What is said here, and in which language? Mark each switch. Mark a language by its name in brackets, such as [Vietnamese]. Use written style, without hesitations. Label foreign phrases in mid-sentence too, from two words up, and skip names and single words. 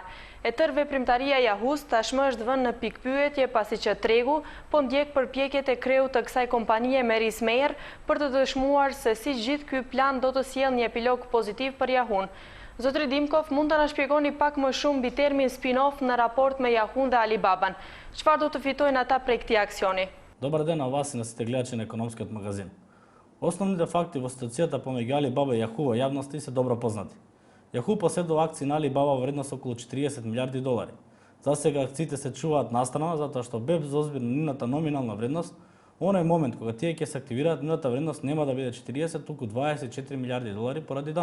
[Albanian] E tërë veprimtaria e Yahoo-s tashmë është vënë në pikpyetje pasi që tregu po ndjek përpjekjet e kreut të kësaj kompanie me Rhys Meyer për të dëshmuar se si gjithë ky plan do të sjellë një epilog pozitiv për Yahoo-n. Zotri Dimkov, mund të na shpjegoni pak më shumë mbi termin spin-off në raport me Yahoo-n dhe Alibaban. Çfarë do të fitojnë ata prej këtij aksioni? [Macedonian] Добар ден на вас и на сите гледачи на економскиот магазин. Основните факти во ситуацијата помеѓу Алибаба и Yahoo во јавности се добро познати. Yahoo поседува акции на Алибаба во вредност околу $40 милиарди. За сега акциите се чуваат настрана затоа што без озбир на нивната номинална вредност, оној момент кога тие ќе се активираат, нивната вредност нема да биде 40, туку $24 милиарди поради данокот.